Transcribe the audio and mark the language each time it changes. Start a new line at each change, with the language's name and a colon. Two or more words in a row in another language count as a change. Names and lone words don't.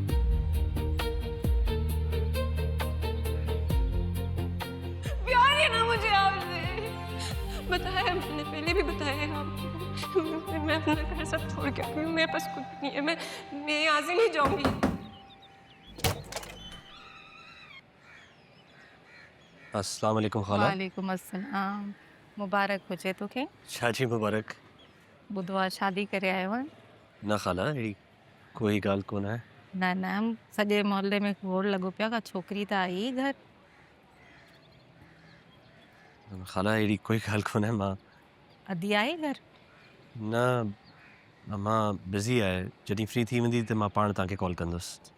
Urdu: پیار ہے نا مجھے آپسے. بتایا میں نے پہلے بھی بتایا ہے آپکو۔ میں اپنا گھر سب چھوڑ کے آئی ہوں. میرے پاس کچھ نہیں ہے۔ میں یہاں سے نہیں جاؤں گی.
Arabic: السلام عليكم खाला। وعليكم السلام.
Sindhi: मुबारक हुजे तोखे। शादी मुबारक। बुधवार शादी करे आयो है। ना खाला अहिड़ी कोई ॻाल्हि कोन आहे। न न सॼे मोहल्ले में गोड़ लॻो पियो का छोकिरी त आई घर। खाला अहिड़ी कोई ॻाल्हि कोन आहे। मां अदी आई घर। न मां बिज़ी आहे। जॾहिं फ्री थी वेंदी त मां पाण तव्हांखे कॉल कंदुसि।